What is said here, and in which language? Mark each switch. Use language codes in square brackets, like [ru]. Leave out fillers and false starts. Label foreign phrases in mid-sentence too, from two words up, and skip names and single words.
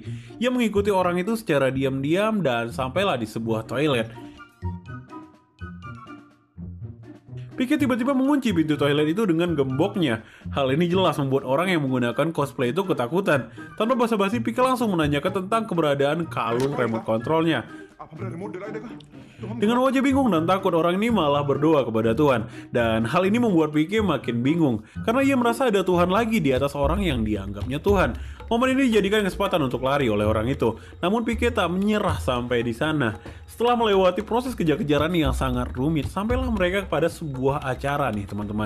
[id] Ia mengikuti orang itu secara diam-diam dan sampailah di sebuah toilet. Pike tiba-tiba mengunci pintu toilet itu dengan gemboknya. Hal ini jelas membuat orang yang menggunakan cosplay itu ketakutan. Tanpa basa-basi, Pike langsung menanyakan tentang keberadaan kalung remote kontrolnya. [hi] आप हमारा रिमोट दिलाई देगा तो हम [id] Dengan wajah bingung dan takut, orang ini malah berdoa kepada Tuhan. Dan hal ini membuat Pike makin bingung, karena ia merasa ada Tuhan lagi di atas orang yang dianggapnya Tuhan. Momen ini dijadikan kesempatan untuk lari oleh orang itu. Namun Pike tak menyerah sampai di sana. Setelah melewati proses kejar-kejaran yang sangat rumit, sampailah mereka kepada sebuah acara nih teman-teman.